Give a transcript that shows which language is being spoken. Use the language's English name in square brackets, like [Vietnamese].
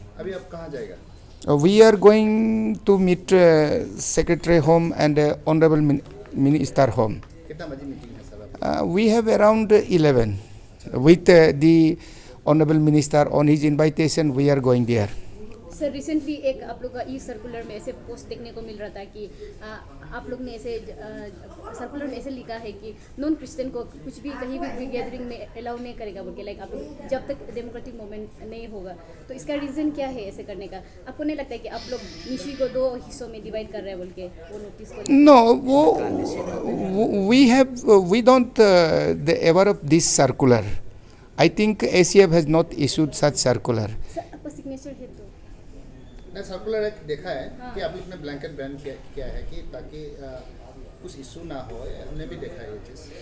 [Hindi] अभी आप कहाँ जाएगा? [English] We are going to meet Secretary Home and Honorable Minister Home. कितना बजे meeting है sir? We have around 11. With the Honorable Minister, on his invitation, we are going there. [Hindi] Sir, recently एक आप लोग का ई सर्कुलर में ऐसे पोस्ट देखने को मिल रहा था कि आप लोग ने ऐसे सर्कुलर में ऐसे लिखा है कि नॉन क्रिश्चियन को कुछ भी कहीं भी गैदरिंग में अलाउ नहीं करेगा बोल के, लाइक आप लोग जब तक डेमोक्रेटिक मूवमेंट नहीं होगा। तो इसका रीज़न क्या है ऐसे करने का? आपको नहीं लगता है कि आप लोग निशी को दो हिस्सों में डिवाइड कर रहे हैं बोल के वो नोटिस को? [English] No, we don't aware of this circular. I think ACF has not issued such circular. [Hindi] Sir, आपका सिग्नेचर है तो मैं सर्कुलर एक देखा है कि अभी इसमें ब्लैंकेट बैन किया है कि ताकि कुछ इशू ना हो, हमने भी देखा है ये चीज़।